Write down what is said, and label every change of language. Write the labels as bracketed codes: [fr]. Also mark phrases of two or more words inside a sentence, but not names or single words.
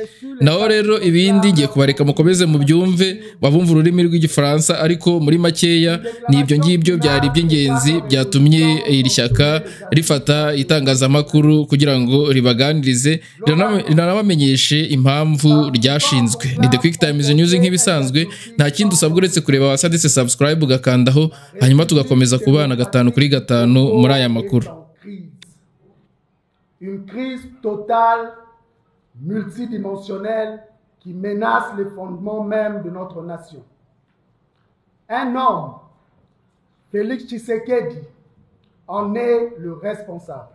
[rw] Naho rero ibindi ngiye kubareka mukomeze mu byumve babumva ururimi rw'igifaransa, ariko muri makeya ni ibyo ngibyo byari iby'ingenzi byatumye iri shyaka rifata itangazamakuru kugira ngo ribaganirize rinabamenyeshe impamvu ryashinzwe. Ni The Quick Times News nk'ibisanzwe, nta kindi usabwa uretse kureba hasi ndetse subscribe ugakandaho, hanyuma tugakomeza kubana 5 kuri 5 muri aya makuru. [fr] Une crise totale multidimensionnelle qui menace les fondements même de notre nation. Un homme, Félix Tshisekedi, en est le responsable.